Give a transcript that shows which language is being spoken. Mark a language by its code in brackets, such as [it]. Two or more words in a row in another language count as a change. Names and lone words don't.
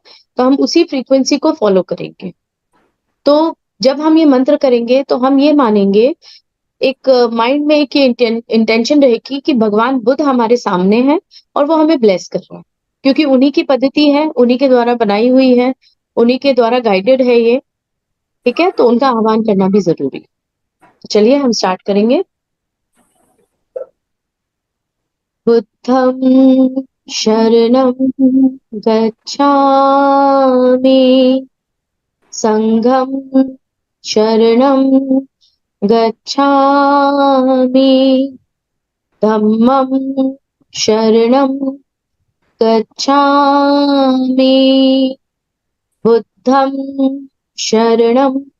[hi] तो हम उसी फ्रीक्वेंसी को फॉलो करेंगे। तो जब हम ये मंत्र करेंगे तो हम ये मानेंगे, एक माइंड में एक ये इंटेंशन रहेगी कि भगवान बुद्ध हमारे सामने है और वो हमें ब्लेस कर रहा है, क्योंकि उन्हीं की पद्धति है, उन्हीं के द्वारा बनाई हुई है, उन्हीं के द्वारा गाइडेड है ये, ठीक है? तो उनका आह्वान करना भी जरूरी है। तो चलिए हम स्टार्ट करेंगे। [pi] बुद्धं शरणं गच्छामि, संघं शरणं गच्छामि, धम्मं शरणं गच्छामि, बुद्धं शरणं